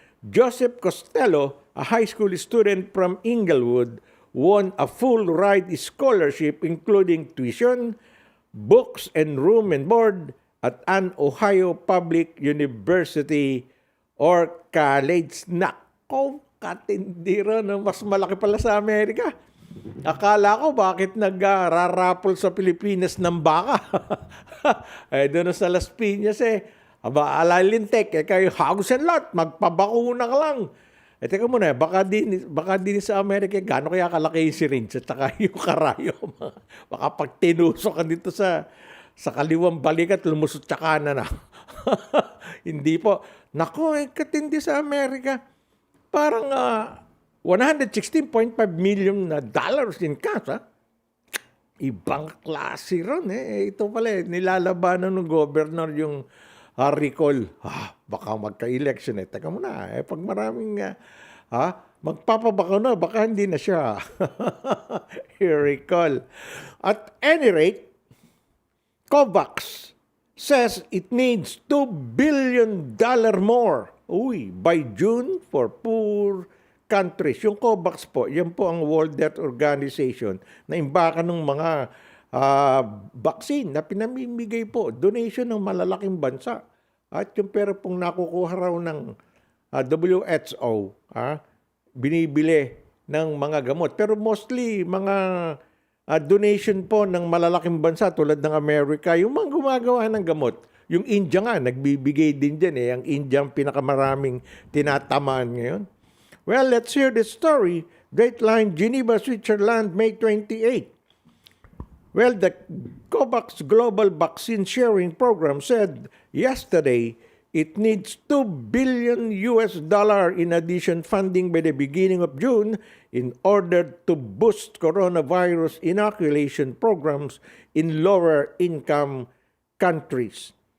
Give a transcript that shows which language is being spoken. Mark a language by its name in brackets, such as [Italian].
[English] Joseph Costello, a high school student from Inglewood, won a full ride scholarship including tuition, books, and room and board at an Ohio Public University or college. [Filipino] Nako, katindi ron, mas malaki pala sa Amerika. Akala ko bakit nagrarapol sa Pilipinas ng baka. Doon sa Las Piñas alalintek, kayo hagus and lot, magpabakuna ka lang. Teka muna, baka din sa Amerika, gano'n kaya kalaki yung syringe at saka yung karayo. Baka pag tinusok ka dito sa kaliwang balikat, lumusot sa kanan na. Hindi po. Nako, katindi sa Amerika. [English] Parang $116.5 million in cash, ha? [Filipino] Ibang klase ron, Ito pala, nilalabanan ng governor yung recall. Baka magka-election, Teka muna, pag maraming, magpapabaka na, baka hindi na siya. Recall. [English] At any rate, COVAX says it needs $2 billion more by June for poor countries. [Filipino] Yung COVAX po, yan po ang World Health Organization na imbaka ng mga vaccine na pinamimigay po, donation ng malalaking bansa. At yung pera pong nakukuha raw ng WHO, binibili ng mga gamot. Pero mostly mga donation po ng malalaking bansa tulad ng Amerika, yung mga gumagawa ng gamot. Yung India nga, nagbibigay din dyan eh. Ang India ang pinakamaraming tinatamaan ngayon. [English] Well, let's hear the story. Dateline, Geneva, Switzerland, May 28. Well, the COVAX Global Vaccine Sharing Program said yesterday it needs $2 billion in addition funding by the beginning of June in order to boost coronavirus inoculation programs in lower income countries.